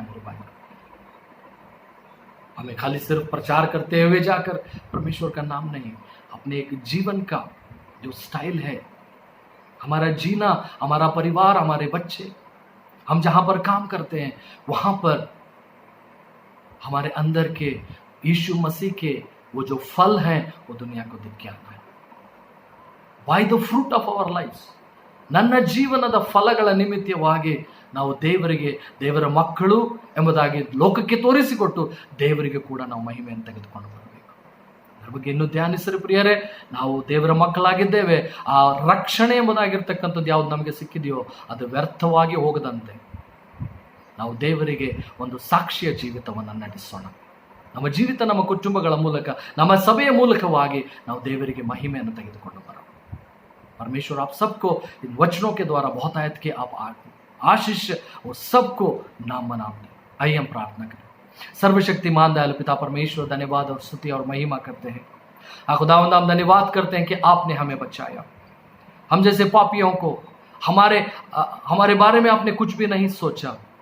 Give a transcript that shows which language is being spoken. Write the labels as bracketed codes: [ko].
[hi] मेरे भाई, हमें खाली सिर्फ प्रचार करते हुए जाकर परमेश्वर का नाम नहीं, अपने एक जीवन का जो स्टाइल है, हमारा जीना, हमारा परिवार, हमारे बच्चे, हम जहां पर काम करते हैं, वहां पर हमारे अंदर के यीशु मसीह के वो जो फल हैं, वो दुनिया को दिख के आना है। [en] by the fruit of our lifes, [kn] ನನ್ನ ಜೀವನದ ಫಲಗಳ ನಿಮಿತ್ತವಾಗಿ ನಾವು ದೇವರ ಮಕ್ಕಳು ಎಂಬುದಾಗಿ ಲೋಕಕ್ಕೆ ತೋರಿಸಿಕೊಟ್ಟು ದೇವರಿಗೆ ಕೂಡ ನಾವು ಮಹಿಮೆಯನ್ನು ತೆಗೆದುಕೊಂಡು ಬರಬೇಕು। ಅದರ ಬಗ್ಗೆ ಇನ್ನೂ ಧ್ಯಾನಿಸಿರಿ ಪ್ರಿಯರೇ, ನಾವು ದೇವರ ಮಕ್ಕಳಾಗಿದ್ದೇವೆ। ಆ ರಕ್ಷಣೆ ಎಂಬುದಾಗಿರ್ತಕ್ಕಂಥದ್ದು ಯಾವ್ದು ನಮಗೆ ಸಿಕ್ಕಿದೆಯೋ ಅದು ವ್ಯರ್ಥವಾಗಿ ಹೋಗದಂತೆ, ನಾವು ದೇವರಿಗೆ ಒಂದು ಸಾಕ್ಷಿಯ ಜೀವಿತವನ್ನು ನಡೆಸೋಣ. ನಮ್ಮ ಜೀವಿತ, ನಮ್ಮ ಕುಟುಂಬಗಳ ಮೂಲಕ, ನಮ್ಮ ಸಭೆಯ ಮೂಲಕವಾಗಿ ನಾವು देवರಿಗೆ ಮಹಿಮೆಯನ್ನು ತೆಗೆದುಕೊಂಡು ಬರೋಣ. [hi] परमेश्वर आप सबको इन वचनों के द्वारा बहुत आयत के आप आशीष और सबको नाम नाम दें. आइए हम प्रार्थना करें. सर्वशक्तिमान दयालु पिता परमेश्वर, धन्यवाद और स्तुति और महिमा करते हैं. खुदावंद हम धन्यवाद करते हैं कि आपने हमें बचाया. हम जैसे पापियों को हमारे बारे में आपने कुछ भी नहीं सोचा.